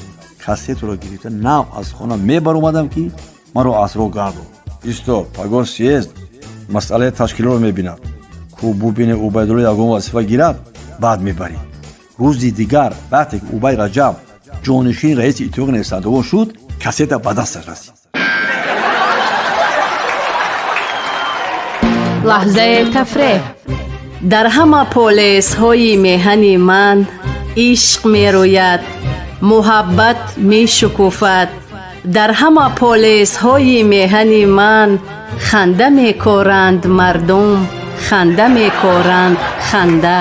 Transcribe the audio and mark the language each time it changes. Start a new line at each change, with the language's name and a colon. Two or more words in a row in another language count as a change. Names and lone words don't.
Tajik: касетаро гирифта нав аз хона мебар омадам ки маро аз роҳ гардон. исто, пагор съезд масъалаи ташкилотро мебинад. ку бубине Убайдулло ягон вазифа гирад, баъд мебарӣ. рӯзи дигар вақте ки Убайд Раҷаб ҷонишини раиси иттифоқи нависандагон шуд, касета ба дасташ расид.
Persian: لحظه تفریح. در همه پولیس های میهن من عشق می روید، محبت می شکوفد. در همه پولیس های میهن من خنده می کارند مردم، خنده می کارند خنده.